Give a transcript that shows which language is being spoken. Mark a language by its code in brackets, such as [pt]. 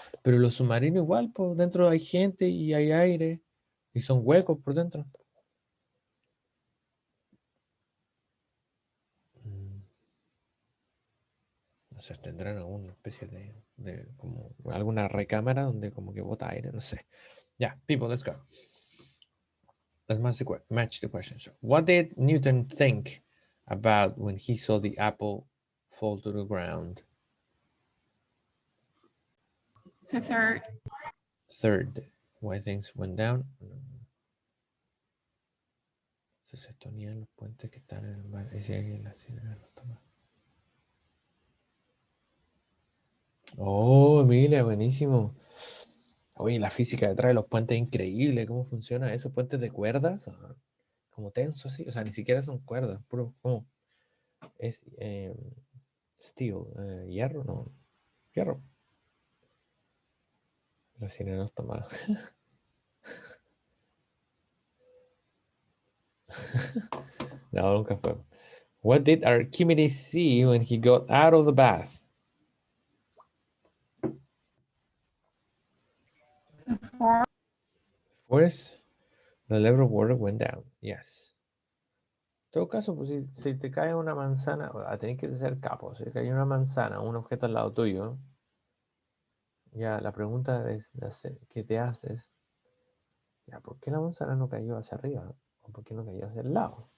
[es] Pero los submarinos igual, por dentro hay gente y hay aire y son huecos por dentro. No sé, tendrán alguna especie de como alguna recámara donde como que bota aire, no sé. [en] Yeah, people, let's go. Let's match the question. So, what did Newton think about when he saw the apple fall to the ground? The third. Third, why things went down. [es] Se sostenían los puentes que están en el mar. Y si alguien la sirena los toma. Oh, Emilia, buenísimo. Oye, la física detrás de los puentes es increíble. ¿Cómo funciona eso? ¿Puentes de cuerdas? Ajá. Como tenso así. O sea, ni siquiera son cuerdas. Puro, ¿cómo? Es steel. Hierro, no. Hierro. La sirena los toma. No, nunca fue. [en] What did Archimedes see when he got out of the bath? Force, the level of water went down. Yes. [es] En todo caso, pues si te cae una manzana, tenés que ser capo. Si te cae una manzana, un objeto al lado tuyo, ya la pregunta es, ¿qué te haces? Ya, ¿por qué la manzana no cayó hacia arriba? ¿O por qué no cayó hacia el lado?